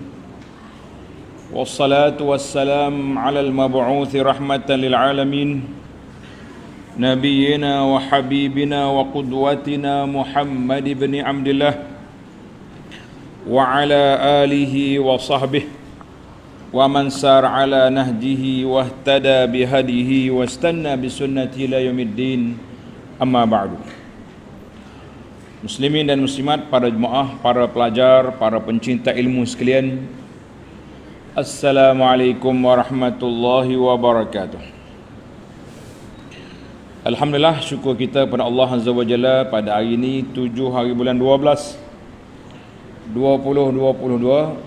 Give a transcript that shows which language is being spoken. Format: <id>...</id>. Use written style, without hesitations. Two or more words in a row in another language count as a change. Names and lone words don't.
<ar>والصلاة والسلام على المبعوث رحمة للعالمين. نبينا وحبيبنا وقدوتنا محمد بن عبد الله وعلى آله وصحبه ومن سار على نهجه واهتدى بهديه واستن بسنته إلى يوم الدين، أما بعد.</ar> <ms>Muslimin dan muslimat, para jemaah, para pelajar, para pencinta ilmu sekalian,</ms> <ar>السلام عليكم ورحمة الله وبركاته.</ar> <ms>Alhamdulillah, syukur kita kepada</ms> <ar>الله عز وجل</ar> <ms>pada hari ini 7 hari bulan 12 2022.</ms>